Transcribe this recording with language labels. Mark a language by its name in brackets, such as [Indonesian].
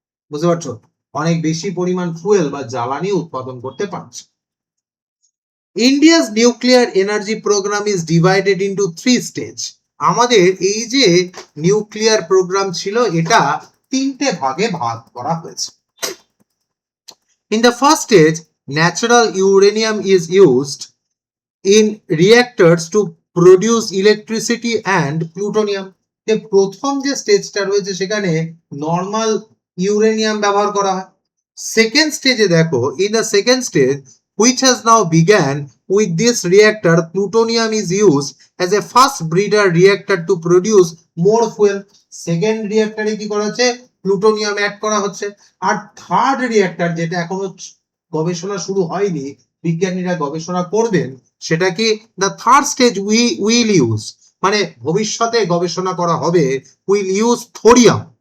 [Bangla] বুঝতে পারছো, অনেক বেশি পরিমাণ ফুয়েল বা জ্বালানি উৎপাদন করতে পারছে। [English] India's nuclear energy programme is divided into 3 stage. [Bangla] আমাদের এই যে নিউক্লিয়ার প্রোগ্রাম ছিল এটা 3টে ভাগে ভাগ করা হয়েছে। [English] In the first stage, natural uranium is used in reactors to produce electricity and plutonium. [Bangla] যে প্রথম যে স্টেজটা রয়েছে সেখানে নর্মাল ইউরেনিয়াম ব্যবহার করা হয়। সেকেন্ড স্টেজে দেখো, [English] in the second stage which has now begun with this reactor, plutonium is used as a fast breeder reactor to produce more fuel. [Bangla] Second রিঅ্যাক্টরে কি করা হচ্ছে, প্লুটোনিয়াম অ্যাড করা হচ্ছে। আর থার্ড রিঅ্যাক্টর যেটা এখনো গবেষণা শুরু হয়নি, বিজ্ঞানীরা গবেষণা করবেন, সেটা কি, [English] the third stage will use, [Bangla] মানে ভবিষ্যতে গবেষণা করা হবে, [English] Will use thorium.